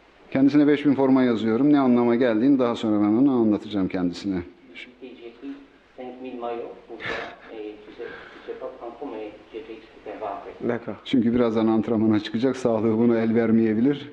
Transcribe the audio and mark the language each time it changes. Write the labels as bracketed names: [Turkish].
[Turkish] Kendisine 5000 forma yazıyorum. Ne anlama geldiğini daha sonra ben onu anlatacağım kendisine. [French] J'ai écrit 5000 maillots pour toi et tu sais pas quand mais je t'expliquerai après. D'accord. [Turkish] Çünkü birazdan antrenmana çıkacak. Sağlığı bunu el vermeyebilir.